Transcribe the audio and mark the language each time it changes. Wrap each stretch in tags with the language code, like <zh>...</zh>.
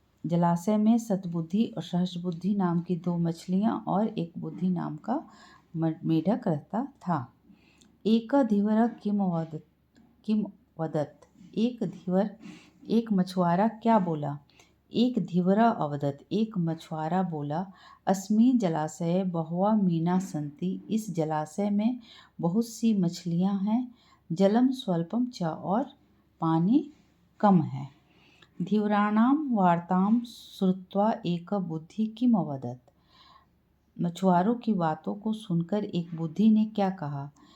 <hi>जलाशय में सतबुद्धि और सहस्रबुद्धि नाम की 2 मछलियां और एक बुद्धि नाम का मेढक रहता था।</hi> <sa>एक धीवर किम वदत।</sa> <hi>एक धीवर एक मछुआरा क्या बोला।</hi> <sa>एक धीवरा अवदत।</sa> <hi>एक मछुआरा बोला।</hi> <sa>अस्मिन् जलाशये बहवः मीना सन्ति।</sa> <hi>इस जलाशय में बहुत सी मछलियां हैं।</hi> <sa>जलम स्वल्पम च।</sa> <hi>और पानी कम है।</hi> <sa>धीवराणां वार्तां श्रुत्वा एक बुद्धि किम अवदत।</sa> <hi>मछुआरों की बातों को सुनकर एक बुद्धि ने क्या कहा।</hi>